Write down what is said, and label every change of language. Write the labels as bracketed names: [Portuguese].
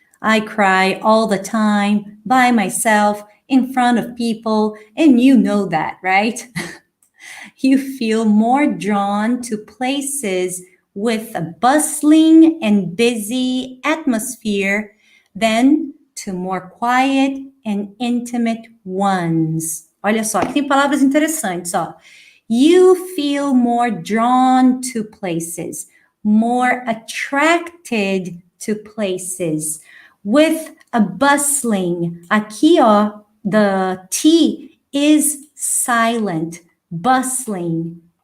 [English] I cry all the time by myself in front of people, and you know that, right? You feel more drawn to places with a bustling and busy atmosphere than to more quiet and intimate ones. [Portuguese] Olha só, aqui tem palavras interessantes, ó. [English] You feel more drawn to places, more attracted to places, with a bustling. [Portuguese] Aqui, ó, [English] the T is silent. Bustling.